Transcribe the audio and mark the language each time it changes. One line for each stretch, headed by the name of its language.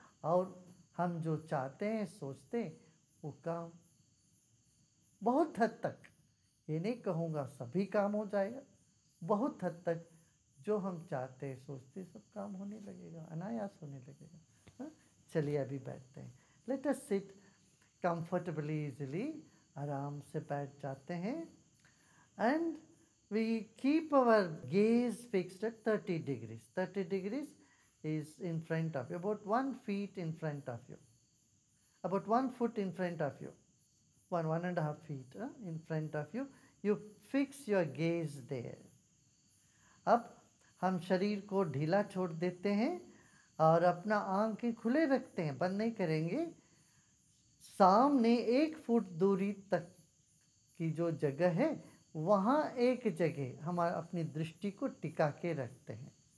Hindi: और हम जो चाहते हैं, सोचते हैं, वो काम बहुत हद तक, ये नहीं कहूँगा सभी काम हो जाएगा, बहुत हद तक जो हम चाहते हैं, सोचते हैं, सब काम होने लगेगा, अनायास होने लगेगा। हाँ? चलिए अभी बैठते हैं।
English: let us sit comfortably, easily,
Hindi: आराम से बैठ जाते हैं।
English: And we keep our gaze fixed at 30 degrees. 30 degrees is in front of you, about 1 feet in front of you, about 1 foot in front of you, 1.5 feet in front of you. You fix your gaze there.
Hindi: अब हम शरीर को ढीला छोड़ देते हैं और अपना आंखें खुले रखते हैं, बंद नहीं करेंगे। सामने 1 फुट दूरी तक की जो जगह है, वहाँ एक जगह हम अपनी दृष्टि को टिका के रखते हैं।